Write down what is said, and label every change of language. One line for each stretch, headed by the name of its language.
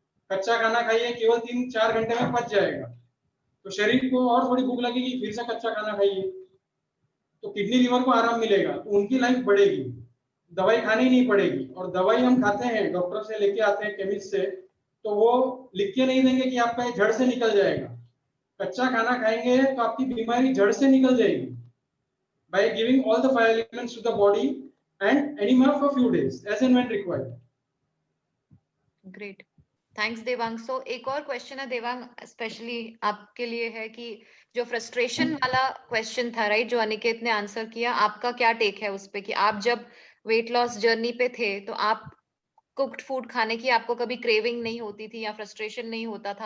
Hindi: कच्चा खाना खाइए, केवल 3-4 घंटे में पच जाएगा। तो शरीर को और थोड़ी भूख लगेगी, फिर से कच्चा खाना खाइए तो किडनी, लीवर को आराम मिलेगा, तो उनकी लाइफ बढ़ेगी, दवाई खानी नहीं पड़ेगी। और दवाई हम खाते हैं, डॉक्टर से लेके आते हैं, केमिस्ट से, तो वो लिख के नहीं देंगे कि आपका ये जड़ से निकल जाएगा। कच्चा खाना खाएंगे तो आपकी बीमारी जड़ से निकल जाएगी,
English: by giving all the 5 elements to the body and enema for few days as and when required. Great, thanks Devang.
Hindi: सो एक और क्वेश्चन है देवांग, स्पेशली आपके लिए है, कि जो फ्रस्ट्रेशन वाला क्वेश्चन था, राइट, जो अनिकेत ने आंसर किया, आपका क्या टेक है उस पे, कि आप जब वेट लॉस जर्नी पे थे तो आप कुक्ड फूड खाने की आपको कभी क्रेविंग नहीं होती थी या फ्रस्ट्रेशन नहीं होता था?